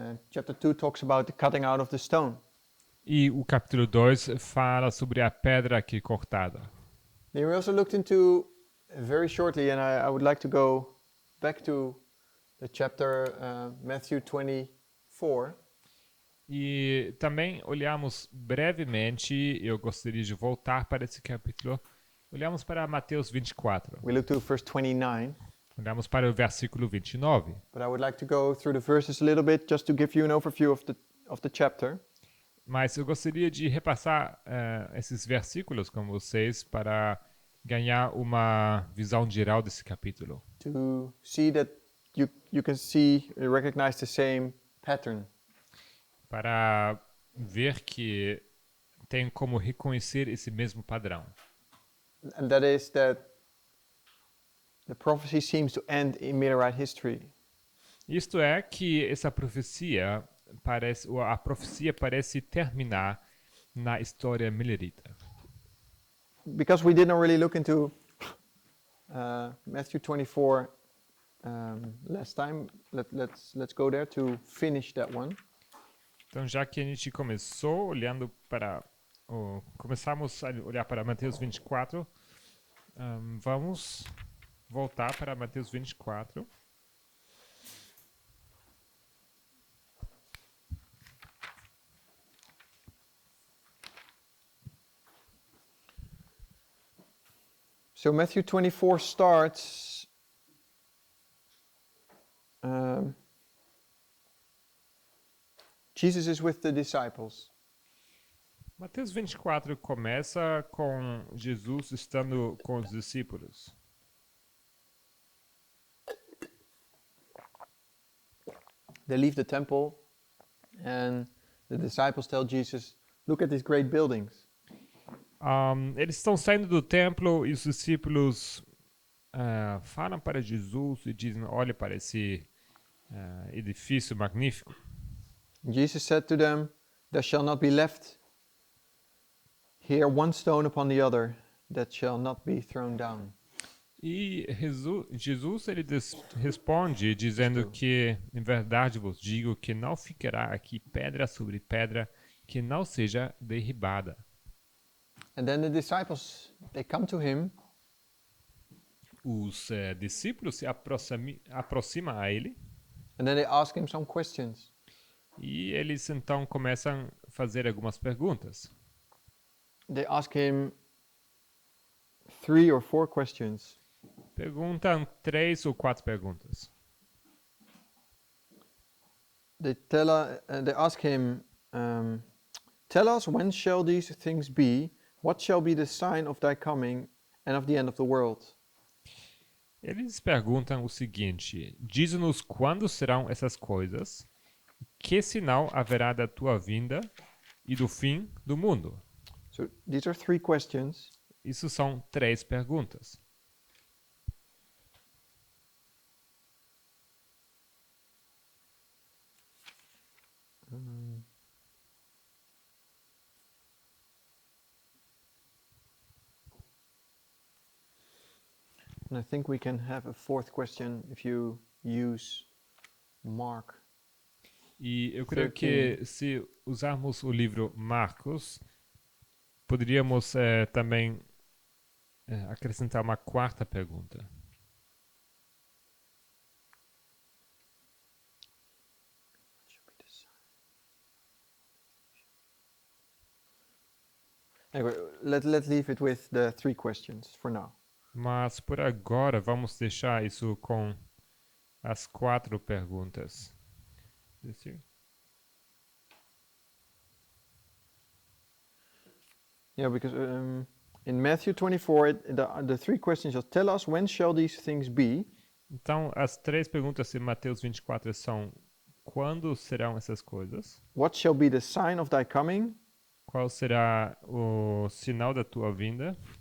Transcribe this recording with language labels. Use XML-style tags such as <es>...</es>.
<en>Chapter 2 talks about the cutting out of the stone.</en> <pt>E o capítulo 2 fala sobre a pedra que cortada.</pt> <en>Then we also looked into, very shortly, and I would like to go back to the chapter Matthew 24.</en> <pt>E também olhamos brevemente, eu gostaria de voltar para esse capítulo. Olhamos para Mateus 24.</pt> <en>We looked to verse 29.</en> <pt>Olhamos para o versículo 29.</pt> <en>But I would like to go through the verses a little bit just to give you an overview of the chapter.</en> <pt>Mas eu gostaria de repassar esses versículos com vocês para ganhar uma visão geral desse capítulo.</pt> <en>To see that you can see, recognize the same pattern.</en> <pt>Para ver que tem como reconhecer esse mesmo padrão.</pt> <en>And that is that the prophecy seems to end in Midianite history.</en> <pt>Isto é que essa profecia a profecia parece terminar na história milerita.</pt> <en>Because we didn't really look into Matthew 24 last time, let's go there to finish that one.</en> <pt>Então, já que a gente começou olhando para começamos a olhar para Mateus 24, vamos voltar para Mateus 24.</pt> <en>So Matthew 24 starts Jesus is with the disciples.</en> <pt>Mateus 24 começa com Jesus estando com os discípulos.</pt> <en>They leave the temple and the disciples tell Jesus, look at these great buildings.</en> <pt>Eles estão saindo do templo e os discípulos falam para Jesus e dizem, olha para esse edifício magnífico.</pt> <en>Jesus said to them, there shall not be left here one stone upon the other that shall not be thrown down.</en> <pt>E Jesus ele responde dizendo que, em verdade vos digo, que não ficará aqui pedra sobre pedra que não seja derribada.</pt> <en>And then the disciples, they come to him.</en> <pt>Os discípulos se aproximam a ele.</pt> <en>And then they ask him some questions.</en> <pt>E eles então começam a fazer algumas perguntas.</pt> <en>They ask him 3 or 4 questions.</en> <pt>Perguntam 3 ou 4 perguntas.</pt> <en>they ask him, tell us when shall these things be? What shall be the sign of thy coming and of the end of the world?</en> <pt>Eles perguntam o seguinte: diz-nos quando serão essas coisas, que sinal haverá da tua vinda e do fim do mundo?</pt> <en>So these are three questions.</en> <pt>Isso são 3 perguntas.</pt> <en>And I think we can have a fourth question if you use Mark.</en> <pt>E eu creio 13. que se usarmos o livro Marcos, poderíamos também acrescentar uma quarta pergunta.</pt> <en>Anyway, let's leave it with the three questions for now.</en> <pt>Mas por agora vamos deixar isso com as 4 perguntas.</pt> <en>Yeah, because in Matthew 24, the three questions are, tell us when shall these things be?</en> <pt>Então, as 3 perguntas em Mateus 24 são: quando serão essas coisas?</pt> <en>What shall be the sign of thy coming</en> <pt>Qual será o sinal da tua vinda</pt>